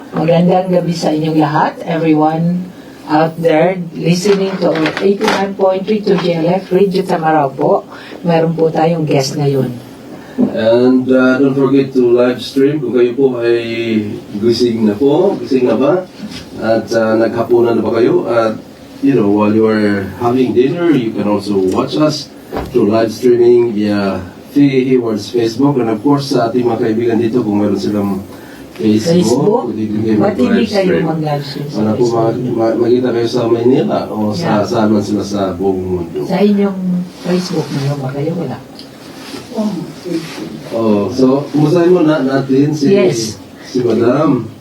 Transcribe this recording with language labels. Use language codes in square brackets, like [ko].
[tl] Magandang gabi sa inyong lahat, [en] everyone out there listening to 89.3 to GLF Radio Tamaraw po. [tl] Meron po tayong guest ngayon. [en] And don't forget to live stream [tl] kung kayo po ay gising na ba? At naghapunan na ba kayo? [en] At while you are having dinner, you can also watch us through live streaming via Faye Hayward's Facebook. And of course, [tl] sa ating mga kaibigan dito, kung meron silang Facebook? Ba't hindi kayo mag-live stream sa Facebook? Magkita kayo sa Maynila o saan man sila sa buong mundo. Sa inyong Facebook, meron ba kayo? Wala. So, kumustahin mo natin si Madam.